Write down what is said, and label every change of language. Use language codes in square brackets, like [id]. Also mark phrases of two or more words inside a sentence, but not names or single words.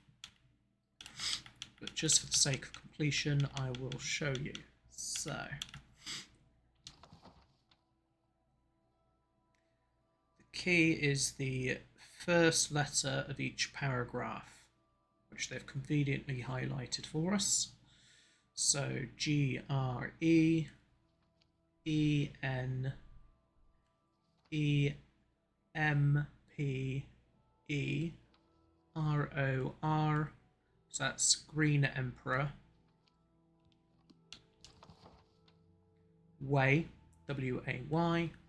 [en] But just for the sake of completion, I will show you. So, the key is the first letter of each paragraph, which they've conveniently highlighted for us. So, G-R-E, E-N-E-M-P-E, R-O-R, so that's Green Emperor. Way, W-A-Y.